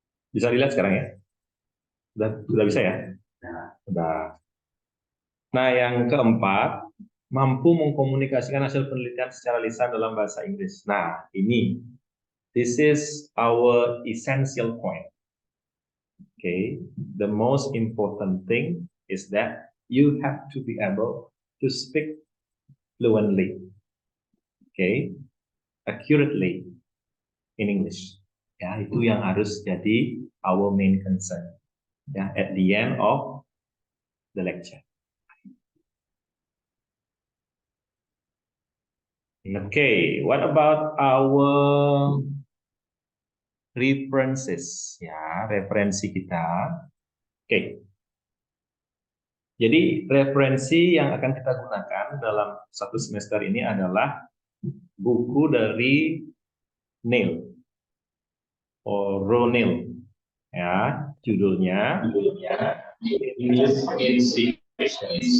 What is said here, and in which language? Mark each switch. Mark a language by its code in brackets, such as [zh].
[id] Bisa dilihat sekarang ya? Sudah bisa ya? Nah, sudah. Nah, yang keempat, mampu mengkomunikasikan hasil penelitian secara lisan dalam bahasa Inggris. [en] Nah, ini, this is our essential point. Okay, the most important thing is that you have to be able to speak fluently, okay, accurately in English. [id] Ya, itu yang harus jadi [en] our main concern. Ya, at the end of the lecture. Okay, what about our references? [id] Ya, referensi kita. Oke. Jadi referensi yang akan kita gunakan dalam satu semester ini adalah buku dari Neil O'Neil. Ya, judulnya English in Situation.